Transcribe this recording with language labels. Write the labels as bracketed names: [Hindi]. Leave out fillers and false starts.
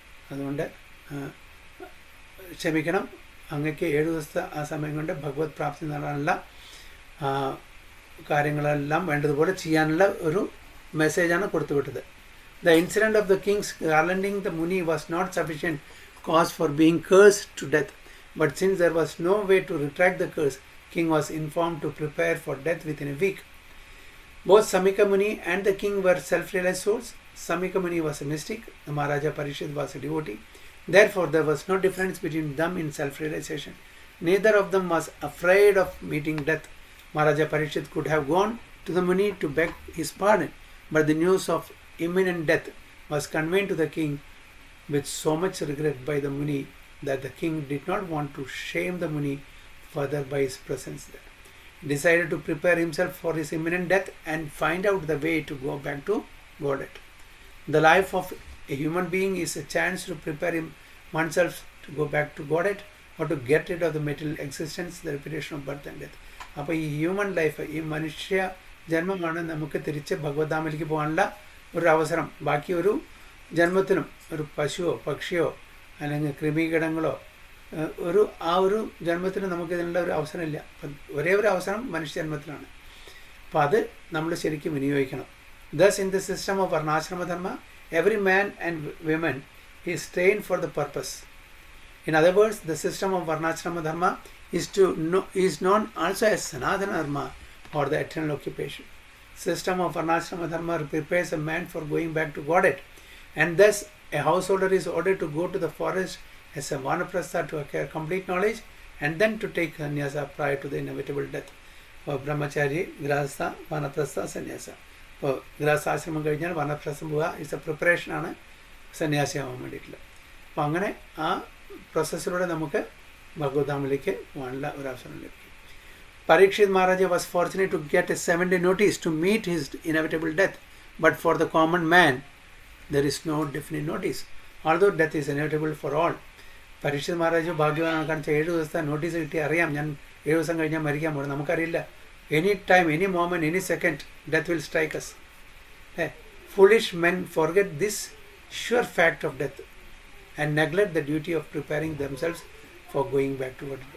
[Malayalam] അതുകൊണ്ട് ക്ഷമിക്കണം, അങ്ങക്ക് 7 ദിവസത്തെ ആ സമയം കൊണ്ട് ഭഗവത് പ്രാപ്തി നേടാനുള്ള കാര്യങ്ങളെല്ലാം വേണ്ടതുപോലെ ചെയ്യാനുള്ള ഒരു മെസ്സേജാണ് കൊടുത്തുവിട്ടത്. [English] The incident of the king's garlanding the Muni was not sufficient cause for being cursed to death, but since there was no way to retract the curse, king was informed to prepare for death within a week. Both Samika Muni and the king were self-realized souls. Samika Muni was a mystic, the Maharaja Parishit was a devotee. Therefore, there was no difference between them in self-realization. Neither of them was afraid of meeting death. Maharaja Parishit could have gone to the Muni to beg his pardon, but the news of imminent death was conveyed to the king with so much regret by the Muni that the king did not want to shame the Muni further by his presence there. He decided to prepare himself for his imminent death and find out the way to go back to Godhead. The life of a human being is a chance to prepare oneself to go back to Godhead or to get rid of the material existence, the repetition of birth and death. [Malayalam] അപ്പോൾ ഈ human life, ഈ മനുഷ്യ ജന്മമാണ് നമുക്ക് തിരിച്ച് ഭഗവത്ധാമിലേക്ക് പോകാനുള്ള ഒരു അവസരം. ബാക്കി ഒരു ജന്മത്തിനും ഒരു പശുവോ പക്ഷിയോ അല്ലെങ്കിൽ കൃമികീടങ്ങളോ ആ ഒരു ജന്മത്തിന് നമുക്ക് ഇതിനുള്ള ഒരു അവസരമില്ല. അപ്പം ഒരേ ഒരു അവസരം മനുഷ്യജന്മത്തിലാണ്. അപ്പോൾ അത് നമ്മൾ ശരിക്കും വിനിയോഗിക്കണം. [English] Thus, in the system of Varnashrama Dharma, every man and woman is trained for the purpose. In other words, the system of Varnashrama Dharma is known also as Sanatana Dharma or the eternal occupation. System of Varnashrama Dharma prepares a man for going back to Godhead, and thus a householder is ordered to go to the forest as a vanaprastha to acquire complete knowledge and then to take sannyasa prior to the inevitable death. Brahmachari, Grahastha, Vanaprastha, Sannyasa. [Malayalam] ഇപ്പോൾ ഗൃഹസ്ഥാശ്രമം കഴിഞ്ഞാൽ വനപ്രസ്ഥം പോവുക [English] is a [Malayalam] പ്രിപ്പറേഷനാണ് സന്യാസിയാവാൻ വേണ്ടിയിട്ടുള്ളത്. അപ്പോൾ അങ്ങനെ ആ പ്രോസസ്സിലൂടെ നമുക്ക് ഭഗവത്ധാമിലേക്ക് പോകാനുള്ള ഒരു അവസരം ലഭിക്കും. [English] Parikshit Maharaja was fortunate to get a 7-day notice to meet his inevitable death, but for the common man there is no definite notice, although death is inevitable for all. [Malayalam] Parikshit Maharaj ഭാഗ്യവാനാണ്. കാരണം 7 ദിവസത്തെ നോട്ടീസ് കിട്ടി, അറിയാം ഞാൻ 7 ദിവസം കഴിഞ്ഞാൽ മരിക്കാൻ പോകുന്നത്. നമുക്കറിയില്ല. [English] Any time, any moment, any second, death will strike us. Foolish men forget this sure fact of death and neglect the duty of preparing themselves for going back to God.